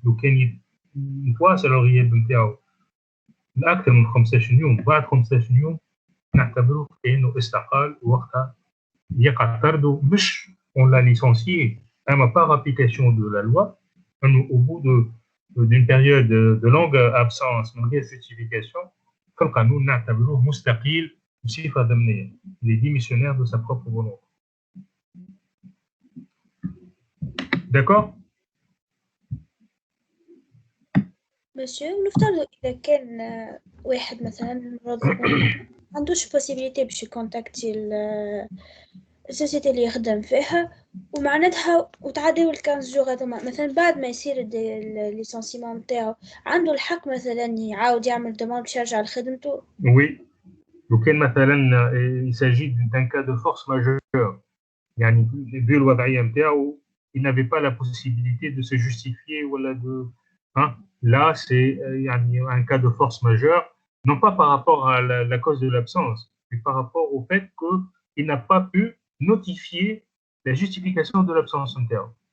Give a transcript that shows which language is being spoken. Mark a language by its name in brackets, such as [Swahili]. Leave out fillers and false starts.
[Arabic] لو كان يتواصل الغياب نتاعو لأكثر من 15 يوم، بعد 15 يوم نعتبروه كأنه استقال، ووقتها يقع طرده مش [French] on l'a licencié, mais par application de la loi, au bout d'une période de longue absence [Arabic] من غير justification, في القانون نعتبروه مستقيل بصفة ضمنية. [French] Il est démissionnaire de sa propre volonté. D'accord? [Arabic] مسيو، نفترض إذا كان واحد مثلا موظف ما عندوش possibility باش يكونتاكتي السوسيتي اللي يخدم فيها، ومعناتها وتعداو ال15 جوغ هذوما، مثلا بعد ما يصير الليسانسيمون نتاعو عنده الحق مثلا يعاود يعمل دوموند باش يرجع لخدمته؟ [French] Oui. [Arabic] لو كان مثلا [French] il s'agit d'un cas de force majeure، يعني vu [Arabic] الوضعية نتاعو [French] il n'avait pas la possibilité de se justifier ولا de là c'est يعني un cas de force majeure, non pas par rapport à la cause de l'absence, mais par rapport au fait qu'il n'a pas pu notifier la justification de l'absence نتاعو.